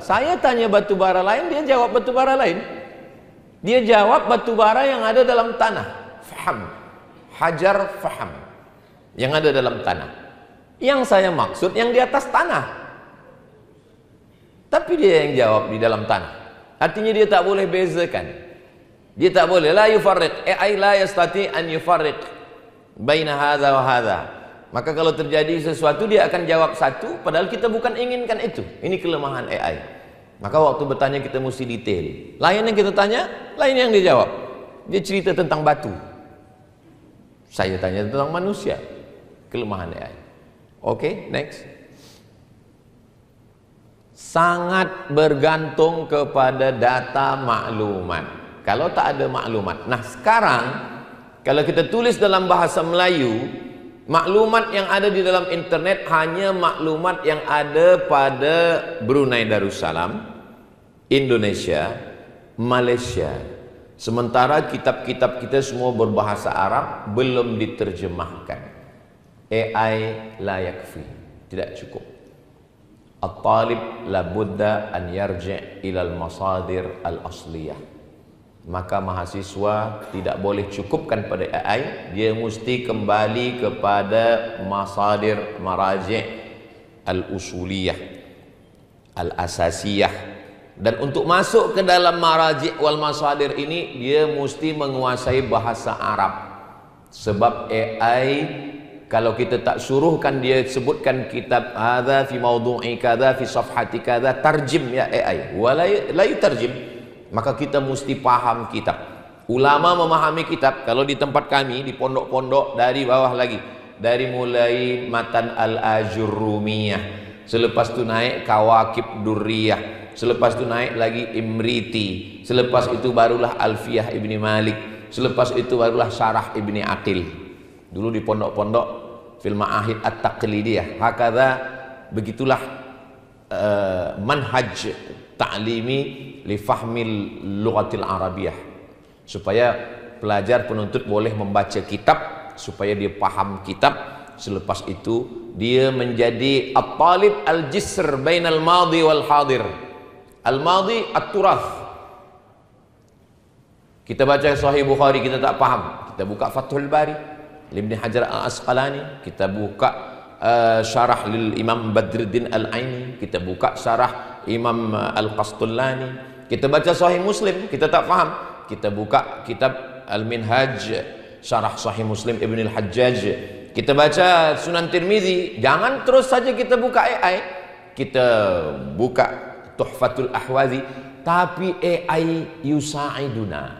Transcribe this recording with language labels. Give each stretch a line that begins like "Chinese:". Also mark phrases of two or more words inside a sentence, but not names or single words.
Malay: Saya tanya batubara lain, dia jawab batubara lain. Dia jawab batubara yang ada dalam tanah, faham, hajar faham, yang ada dalam tanah. Yang saya maksud yang di atas tanah. Tapi dia yang jawab di dalam tanah. Artinya dia tak boleh bezakan. Dia tak boleh,
Arabic: لا يفرق، AI لا يستطيع أن يفرق بين هذا وهذا.
Malay: Maka kalau terjadi sesuatu dia akan jawab satu, padahal kita bukan inginkan itu. Ini kelemahan AI. Maka waktu bertanya kita mesti detail. Lain yang kita tanya, lain yang dia jawab. Dia cerita tentang batu, saya tanya tentang manusia. Kelemahan AI. Oke, next. Sangat bergantung kepada data maklumat. Kalau tak ada maklumat. Nah sekarang kalau kita tulis dalam bahasa Melayu, maklumat yang ada di dalam internet hanya maklumat yang ada pada Brunei Darussalam, Indonesia, Malaysia. Sementara kitab-kitab kita semua berbahasa Arab, belum diterjemahkan.
Arabic: AI لا يكفي,
Malay: tidak cukup.
Arabic: الطالب لا بد أن يرجع إلى المصادر الأصلية.
Malay: Maka mahasiswa tidak boleh cukupkan pada AI, dia mesti kembali kepada
Arabic: مصادر مراجع الأصولية، الأساسية,
Malay: Dan untuk masuk ke dalam
Arabic: مراجع والمصادر
Malay: ini, dia mesti menguasai bahasa Arab. Sebab AI, kalau kita tak suruhkan dia sebutkan
Arabic: كتاب هذا في موضوع كذا في صفحة كذا، ترجم يا AI، ولا لا يترجم,
Malay: maka kita mesti paham kitab. Ulama memahami kitab. Kalau di tempat kami di pondok-pondok dari bawah lagi, dari mulai matan al-Ajurrumiyah, selepas itu naik Kawakib Durriyah, selepas itu naik lagi Imriti, selepas itu barulah Alfiyah Ibni Malik, selepas itu barulah Syarah Ibni Aqil. Dulu di pondok-pondok
Arabic: في المعاهد التقليدية.
Malay: Hakadha, begitulah
Arabic: منهج تعليمي لفهم اللغة العربية,
Malay: supaya pelajar penuntut boleh membaca kitab, supaya dia paham kitab. Selepas itu dia menjadi
Arabic: الطالب الجسر بين الماضي والحاضر. الماضي التراث.
Malay: Kita baca Sahih Bukhari, kita tak paham, kita buka Fathul Bari Ibn Hajar al-Asqalani, kita buka syarah lil Imam Badruddin al-Aini, kita buka syarah Imam al-Qastullani, kita baca Sahih Muslim, kita tak paham, kita buka kitab Al-Minhaj syarah Sahih Muslim Ibn al-Hajjaj, kita baca Sunan Tirmizi. Jangan terus saja kita buka AI, kita buka Tuhfatul Ahwazi, tapi AI yusa'iduna.